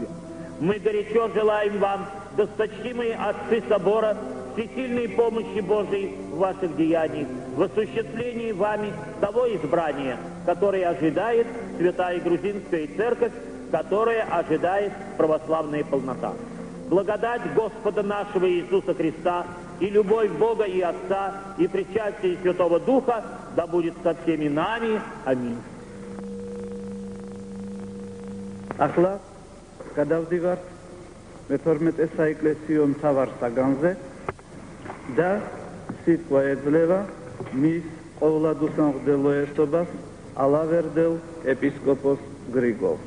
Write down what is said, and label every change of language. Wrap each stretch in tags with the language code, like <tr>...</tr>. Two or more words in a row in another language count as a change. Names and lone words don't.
<ru>Мы горячо желаем вам, досточтимые отцы собора, всесильной помощи Божией в ваших деяниях, в осуществлении вами того избрания, которое ожидает Святая Грузинская Церковь, которое ожидает православная полнота. Благодать Господа нашего Иисуса Христа и любовь Бога и Отца и причастие Святого Духа да будет со всеми нами. Аминь.</ru> <ka>Ახლა გადავდივართ მე-12 საეკლესიო მთავარ საგანზე და სიტყვა ეძლევა მის ყოვლადუსამღდელო ერთობას ალავერდელ ეპისკოპოს გრიგოლს.</ka>